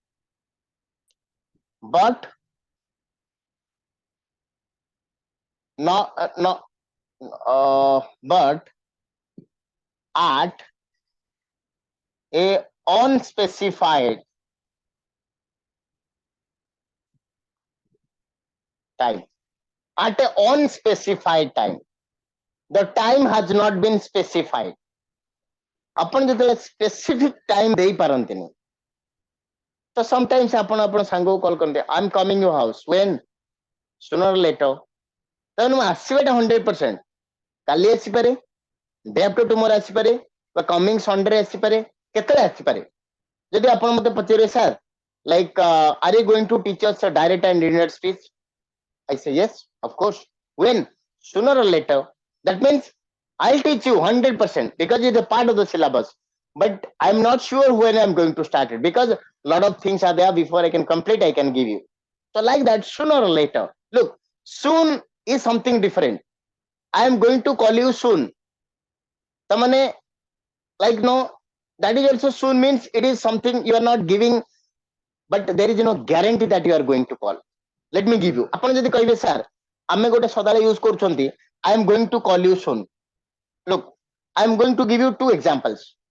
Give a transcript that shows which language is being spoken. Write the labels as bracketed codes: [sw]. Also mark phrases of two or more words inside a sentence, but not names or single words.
[en] But but at a unspecified time. At a unspecified time. The time has not been specified. [or] ଆପଣ ଯେତେବେଳେ [en] specific time [or] ଦେଇପାରନ୍ତିନି, ତ sometimes ଆପଣ ସାଙ୍ଗକୁ କଲ୍ କରନ୍ତି, [en] I'm coming your house. When? Sooner or later. [or] ତାହେଲେ ମୁଁ ଆସିବାଟା 100%. କାଲି ଆସିପାରେ, [en] day after tomorrow [or] ଆସିପାରେ, ବା [en] coming Sunday [or] ଆସିପାରେ, କେତେବେଳେ ଆସିପାରେ. ଯଦି ଆପଣ ମତେ ପଚାରିବେ, [en] sir, like are you going to teach us a direct and indirect speech? I say yes, of course. When? Sooner or later. That means I'll teach you 100% because it's a part of the syllabus. But I'm not sure when I'm going to start it because a lot of things are there before I can complete, I can give you. So like that, sooner or later. Look, soon is something different. I am going to call you soon. Tamane, like no, that is also soon means it is something you are not giving, but there is no guarantee that you are going to call. Let me give you. [or] ଆପଣ ଯଦି କହିବେ sir, ଆମେ ଗୋଟେ ସଦାବେଳେ ୟୁଜ କରୁଛନ୍ତି, [en] I am going to call you soon. Look, I am going to give you two examples.